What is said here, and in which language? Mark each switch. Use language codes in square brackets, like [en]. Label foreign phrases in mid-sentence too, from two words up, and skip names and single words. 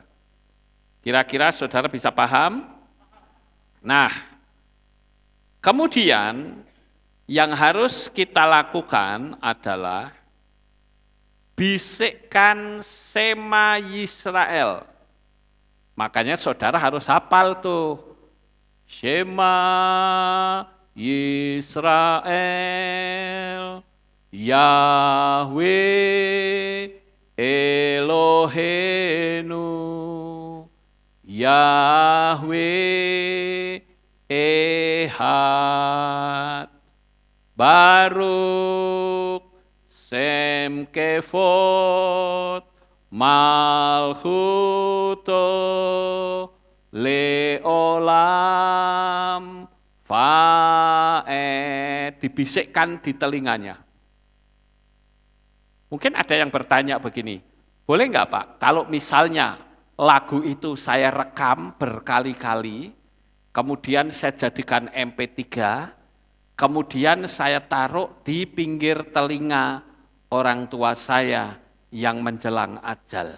[id] Kira-kira saudara bisa paham? Nah, kemudian yang harus kita lakukan adalah bisikkan [he] שמע ישראל. [id] Makanya saudara harus hafal tuh. [he] שמע ישראל, יהוה אלוהינו, יהוה אחד, ברוך שם כבוד, מלכותו לעולם ועד, [id] dibisikkan di telinganya. Mungkin ada yang bertanya begini, boleh nggak Pak, kalau misalnya lagu itu saya rekam berkali-kali, kemudian saya jadikan MP3, kemudian saya taruh di pinggir telinga orang tua saya yang menjelang ajal.